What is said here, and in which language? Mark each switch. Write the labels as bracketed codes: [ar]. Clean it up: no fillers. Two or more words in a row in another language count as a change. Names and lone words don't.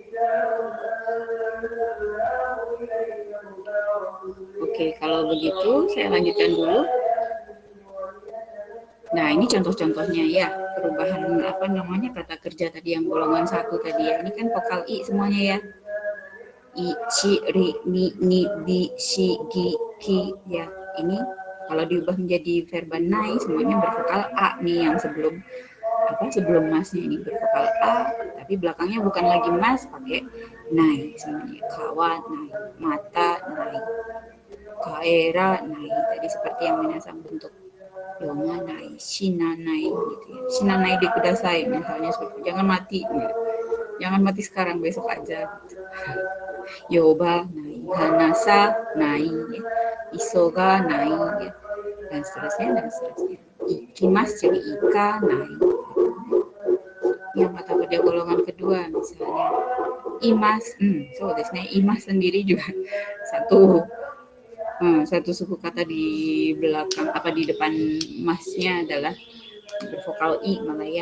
[id] Oke, kalau begitu saya lanjutkan dulu. Nah, ini contoh-contohnya ya, perubahan kata kerja tadi yang golongan 1 tadi ya. Ini kan vokal i semuanya ya. I, ci, ri, ni, di, si, gi, ki ya. Ini kalau diubah menjadi verba nai semuanya bervokal a nih, yang sebelum masnya ini bervokal a, tapi belakangnya bukan lagi mas, pakai nai semuanya. [ja] 買わない、待たない、帰らない. [id] Tadi seperti yang minasang bentuk [ja] 読まない、死なない [id] gitu ya. [ja] 死なないでください [id] misalnya, seperti jangan mati gitu. Jangan mati sekarang, besok aja gitu. [ja] 呼ばない、話さないや. 急がないや. [id] Dan seterusnya. Ikimas jadi ika nai. Yang kata kerja golongan kedua misalnya imas, [ja] そうですね, [id] imas sendiri juga satu suku kata di belakang di depan masnya adalah bervokal i, Malaya.